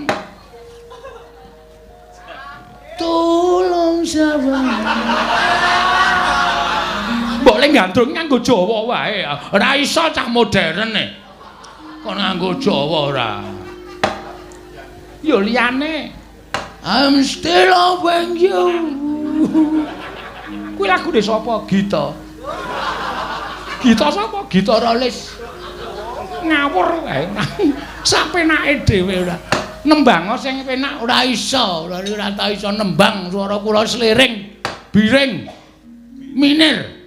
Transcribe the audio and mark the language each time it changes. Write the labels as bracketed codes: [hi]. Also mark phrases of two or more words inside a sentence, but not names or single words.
[jv] Tolong sabar. Mbok le gandrung nganggo Jawa wae. Ora iso cah modern e. Kon nganggo Jawa ora. Ya liyane. [en] I'm still loving you. [jv] Kuwi lagune sapa? Gita. Gita sapa? Gita Rolis. Ngawur wae. Sapenake dhewe ora. Nembang sing penak ora iso. Ora tau iso nembang swara kula sliring, biring, minir.